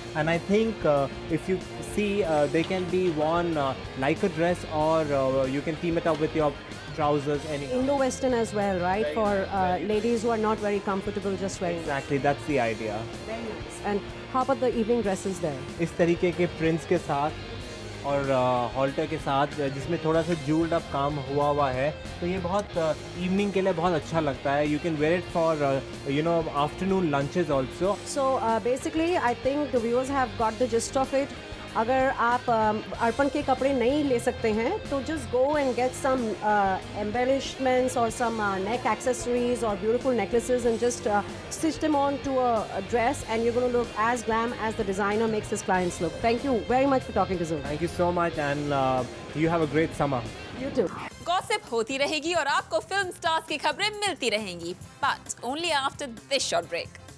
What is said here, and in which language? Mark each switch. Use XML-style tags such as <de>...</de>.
<en>And I think if you see they can be worn like a dress, or you can team it up with your trousers. Indo-Western as well, right? For ladies who are not very comfortable just wearing. Exactly, that's the idea. Very nice. And how about the evening dresses there?</en> <hi>इस तरीके के prints के साथ और halter के साथ, जिसमें थोड़ा सा jeweled up काम हुआ है, तो ये बहुत evening के लिए बहुत अच्छा लगता है.</hi> <en>You can wear it for you know afternoon lunches also. So basically, I think the viewers have got the gist of it.</en> <hi>अगर आप अर्पण के कपड़े नहीं ले सकते हैं, तो</hi> <en>just go and get some embellishments or some neck accessories or beautiful necklaces and just stitch them on to a dress, and you're going to look as glam as the designer makes his clients look. Thank you very much for talking to Zoom. Thank you so much, and you have a great summer. You too.</en> <hi>Gossip होती रहेगी और आपको film stars की खबरें मिलती रहेंगी,</hi> <en>but only after this short break.</en>